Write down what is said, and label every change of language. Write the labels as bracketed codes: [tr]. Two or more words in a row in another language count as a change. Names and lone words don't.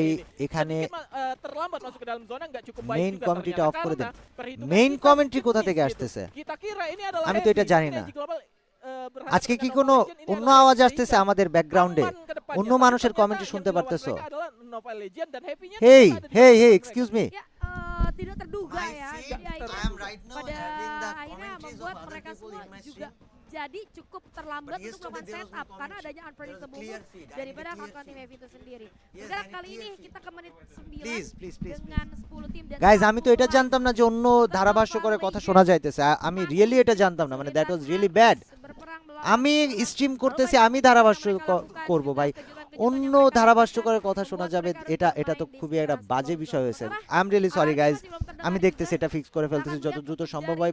[bn] এখানে [en] main commentary [bn] অফ করে দেন। [en] main commentary [bn] কোথা থেকে আসতেছে আমি তো এটা জানি না। আজকে কি কোনো অন্য আওয়াজ আসতেছে আমাদের ব্যাকগ্রাউন্ডে? অন্য মানুষের কমেন্ট্রি শুনতে পারতেছো? [en] hey hey hey, excuse me. [id] Tidak terduga ya. Jadi pada akhirnya membuat mereka semua juga jadi cukup terlambat untuk melakukan setup karena adanya [en] unpredictable move [id] daripada kawan-kawan tim Heavy itu sendiri. Sekarang kali ini kita ke menit 9 dengan 10 tim dan [bn] গাইজ আমি তো এটা জানতাম না যে অন্য ধারাভাষ্য করে কথা শোনা যাইতেছে। আমি রিয়েলি এটা জানতাম না, মানে [en] that was really bad. [bn] আমি স্ট্রিম করতেছি, আমি ধারাভাষ্য করব ভাই, অন্য ধারাভাষ্য করে কথা শোনা যাবে, এটা তো খুবই একটা বাজে বিষয় হয়েছে। [en] I am really sorry guys, [bn] আমি দেখতেছি এটা ফিক্স করে ফেলতেছি যত দ্রুত সম্ভব হয়।